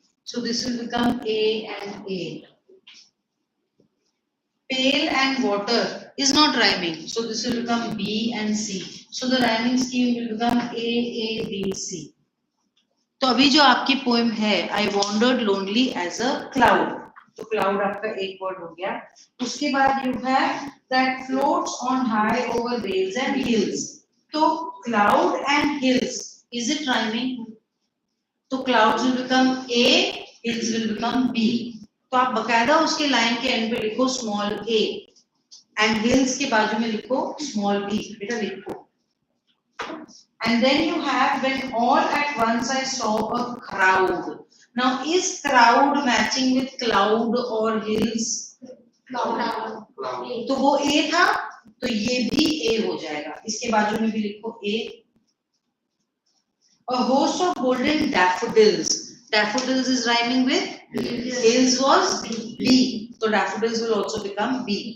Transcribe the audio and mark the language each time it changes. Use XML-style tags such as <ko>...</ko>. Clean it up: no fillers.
<en>So this will become A and A. Pail and water is not rhyming. So this will become B and C. So the rhyming scheme will become A, B, C.</en> <hi>तो अभी जो आपकी poem है</hi> <en>I wandered lonely as a cloud.</en> <hi>तो cloud आपका एक word हो गया. उसके बाद</hi> <en>you have that floats on high over vales and hills. तो cloud and hills, is it rhyming? तो clouds will become A hills will become B.</en> <hi>तो आप बकायदा उसके लाइन के एंड पे लिखो स्मॉल a and hills के बाजू में लिखो small b. बेटा लिखो.</hi> <en>And then you have when all at once I saw a crowd. Now is crowd matching with cloud or hills? Cloud.</en> <hi>तो वो A था तो ये भी A हो जाएगा. इसके बाजू में भी लिखो A.</hi> <en>A host of golden daffodils. Daffodils is rhyming with hills was B. So daffodils will also become B.</en>